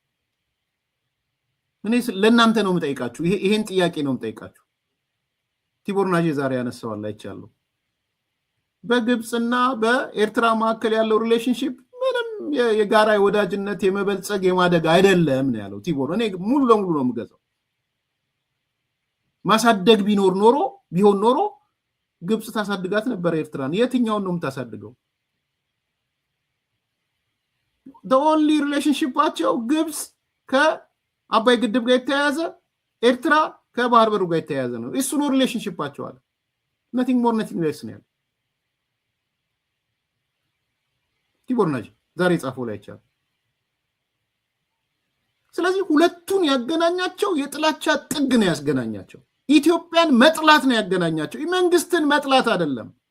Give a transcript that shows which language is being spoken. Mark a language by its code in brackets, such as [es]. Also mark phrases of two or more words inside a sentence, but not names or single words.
[am] እኔ ለእናንተ ነው የምጠይቃችሁ። ይሄን ጥያቄ ነው የምጠይቃችሁ። ቲቦር ናጄ ዛሬ ያነሳዋል አይቻለሁ። በግብፅና በኤርትራ መካከል ያለው ሪሌሽንሺፕ ምንም የጋራ የወዳጅነት የመበልጸግ የማደግ አይደለም ነው ያለው ቲቦር። እኔ ሙሉ ለሙሉ ነው የምገዛው። ማሳደግ ቢሆን ኖሮ ግብፅ ታሳድጋት ነበር ኤርትራን። የትኛውን ነው የምታሳድገው? [en] the only relationship [am] ቸው ግብፅ ከአባይ ግድብ ጋር የተያያዘ፣ ኤርትራ ከባህር በሩ ጋር የተያያዘ ነው። እሱ ነው ሪሌሽንሺፓቸው አለ። [en] nothing more nothing less [am] ነው ያለው ቲቦር ናጅ ዛሬ ጻፈው ላይ ይቻላል። ስለዚህ ሁለቱን ያገናኛቸው የጥላቻ ጥግ ነው ያስገናኛቸው። ኢትዮጵያን መጥላት ነው ያገናኛቸው። መንግስትን መጥላት አይደለም፣